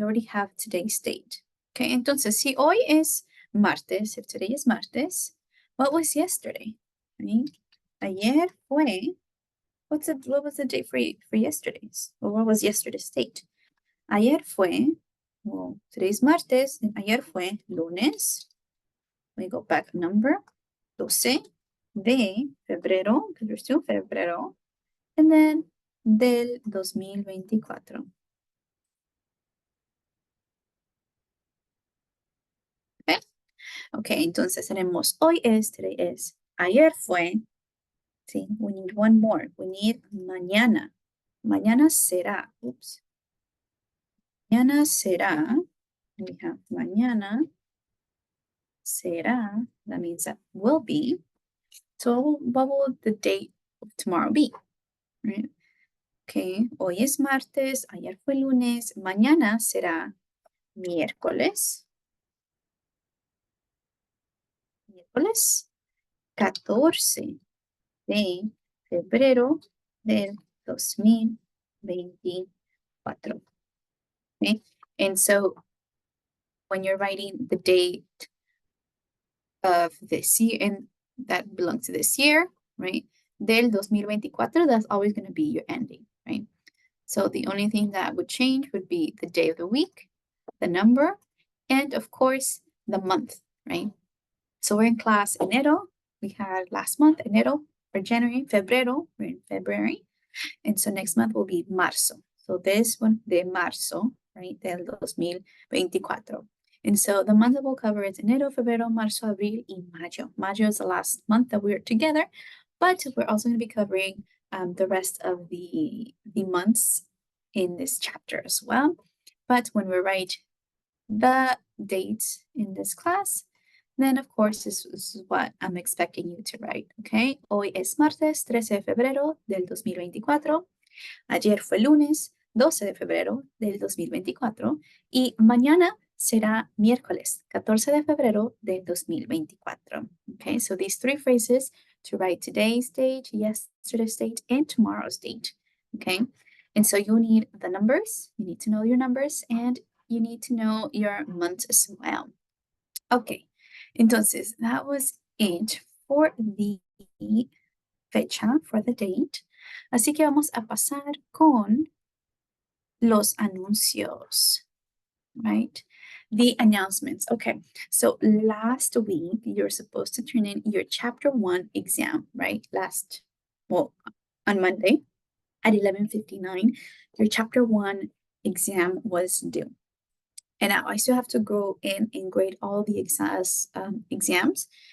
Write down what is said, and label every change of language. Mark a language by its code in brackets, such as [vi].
[en] We already have today's date. Okay, [es] entonces, si hoy es martes, [en] if today is martes, what was yesterday? Right? [es] Ayer fue, [en] what was the date for yesterday's? Or what was yesterday's date? [es] Ayer fue, [en] well, today's [es] martes, and ayer fue lunes. [en] We go back a number, [es] 12 de febrero, [en] because we're still febrero, and then del 2024. Okay, okay, [es] entonces tenemos hoy es, [en] today is, [es] ayer fue, sí, [en] we need one more, we need mañana. [es] Mañana será, [en] oops. Mañana será, we have mañana será, that means that will be. So what will the date of tomorrow be? Right? [es] Okay, hoy es martes, ayer fue lunes, mañana será miércoles. Miércoles 14 de febrero del 2024. [en] Okay, and so when you're writing the date of this year, and that belongs to this year, right? Del 2024, that's always going to be your ending, right? So the only thing that would change would be the day of the week, the number, and of course, the month, right? So we're in class enero. We had last month, enero, or January, febrero, we're in February. And so next month will be marzo. So this one, de marzo, right, del 2024. And so the month that we'll cover is [es] enero, febrero, marzo, abril, y mayo. [en] Mayo is the last month that we're together, but we're also going to be covering the rest of the months in this chapter as well. But when we write the dates in this class, then of course this is what I'm expecting you to write, okay? [es] Hoy es martes 13 de febrero del 2024. Ayer fue lunes 12 de febrero del 2024 y mañana será miércoles 14 de febrero del 2024. [en] Okay, so these three phrases to write today's date, yesterday's date, and tomorrow's date. Okay, And so you'll need the numbers, you need to know your numbers, and you need to know your month as well. Ok, [es] entonces [en] that was it for the fecha, for the date. [es] Así que vamos a pasar con los anuncios, right? [en] The announcements. Okay, so last week you're supposed to turn in your chapter 1 exam, right? On Monday at 11:59, your chapter 1 exam was due. And now I still have to go in and grade all the exams.